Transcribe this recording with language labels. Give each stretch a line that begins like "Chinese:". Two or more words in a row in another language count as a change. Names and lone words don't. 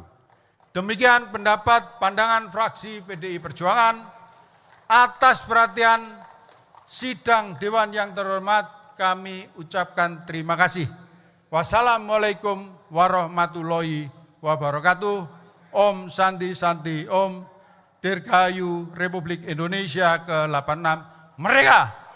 Indonesian: Demikian pendapat pandangan fraksi PDI Perjuangan. Atas perhatian sidang Dewan yang terhormat, kami ucapkan terima kasih.
Arabic: والسلام عليكم ورحمة الله وبركاته.
Sanskrit: ॐ शान्ति शान्ति ॐ.
Indonesian: Dirgahayu Republik Indonesia ke-86. Merdeka!